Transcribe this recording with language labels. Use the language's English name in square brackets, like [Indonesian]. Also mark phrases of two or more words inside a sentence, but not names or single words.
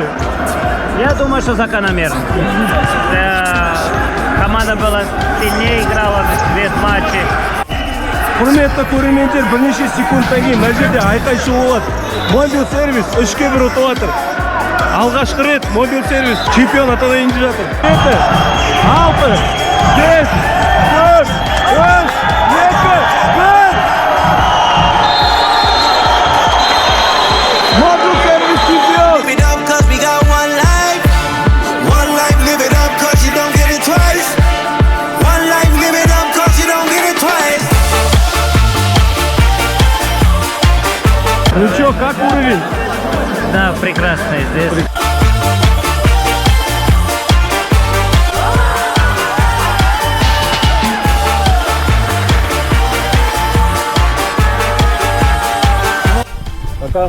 [Russian] Я думаю, что закономерно. Команда была сильнее, играла весь матчи. [Kazakh] Құрметті көрермендер, бірнеше секундтан кейін мына жерде айқай шу болады. Мобил сервис 3-1 ұтып жатыр. Алғашқы рет мобил сервис чемпион атанайын деп жатыр. 7, 6, 5, 4, 3, 2, 1. Мобил сервис чемпион. [English] Live it up, cause we got one life. One life, live it up, cause you don't get it twice. One life, live it up, cause you don't get it twice. [Russian] Ну чё, как уровень? Да, прекрасно здесь. Пока.